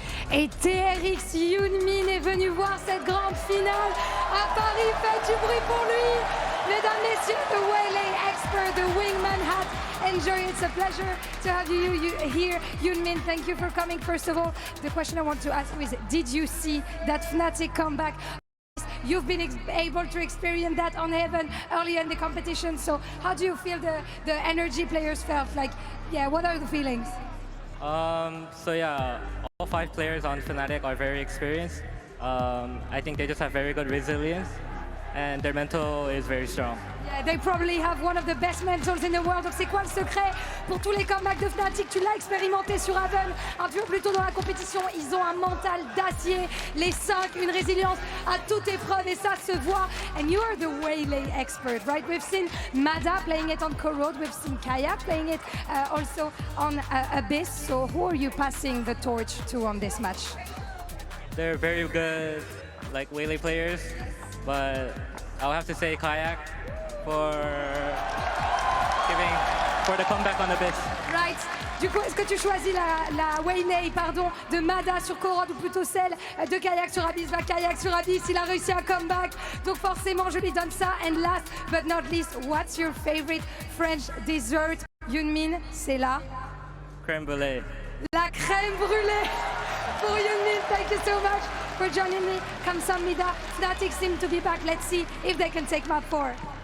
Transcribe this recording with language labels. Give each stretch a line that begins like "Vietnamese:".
French: Et TRX Hyunmin est venu voir cette grande finale à Paris. Faites du bruit pour lui. Mesdames, messieurs,
English: the Waylay expert, the wingman hat. Enjoy. It's a pleasure to have you here. Hyunmin, thank you for coming. First of all, the question I want to ask you is, did you see that Fnatic comeback? You've been able to experience that on Heaven earlier in the competition. So how do you feel the NRG players felt? Like, yeah, what are the feelings? So yeah, all 5 players on Fnatic are very experienced. I think they just have very good resilience, and their mental is very strong. Yeah, they probably have one of the best mentals in the world.
French: Donc c'est quoi le secret pour tous les comebacks de Fnatic? Tu l'as expérimenté sur Haven un peu plus tôt dans la compétition. Ils ont un mental d'acier, les 5, une résilience à toute épreuve, et ça se voit.
English: And you are the Waylay expert, right? We've seen Mada playing it on Corrode. We've seen Kaya playing it also on Abyss. So who are you passing the torch to on this match? They're very good, like Waylay players, but I'll have to say Kayak for the comeback on Abyss. Right.
French: Du coup, est-ce que tu choisis la Waylay, pardon, de Mada sur Corrode, ou plutôt celle de Kayak sur Abyss? Va Kayak sur Abyss, il a réussi un comeback. Donc forcément, je lui donne ça.
English: And last but not least, what's your favorite French dessert?
French: Hyunmin, c'est la Crème brûlée. La crème brûlée for Hyunmin.
English: Thank you so much for joining me. Kamsahamnida. Fnatic seem to be back. Let's see if they can take map 4.